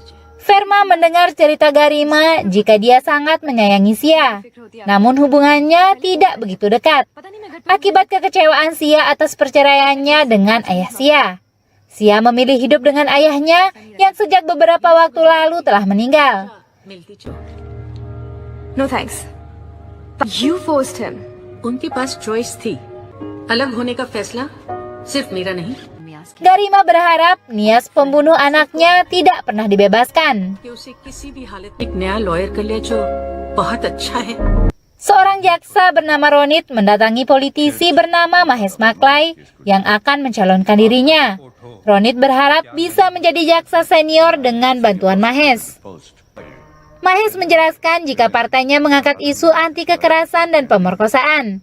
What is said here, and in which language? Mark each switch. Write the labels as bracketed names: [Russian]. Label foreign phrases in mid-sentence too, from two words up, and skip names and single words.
[Indonesian] Verma mendengar cerita Garima jika dia sangat menyayangi Sia. Namun hubungannya tidak begitu dekat. Akibat kekecewaan Sia atas perceraiannya dengan ayah Sia. Sia memilih hidup dengan ayahnya yang sejak beberapa waktu lalu telah meninggal. [English] No thanks. You forced him. [Hindi] उनके पास चॉइस थी अलग होने का फैसला सिर्फ मेरा नहीं [Indonesian] Garima berharap Nias pembunuh anaknya tidak pernah dibebaskan. [Hindi] कि उसे किसी भी हालत में एक नया लॉयर कर लिया जो बहुत अच्छा है. [Indonesian] Seorang jaksa bernama Ronit mendatangi politisi bernama Mahesh Maklai yang akan mencalonkan dirinya. Ronit berharap bisa menjadi jaksa senior dengan bantuan Mahesh. Mahesh menjelaskan jika partainya mengangkat isu anti kekerasan dan pemerkosaan.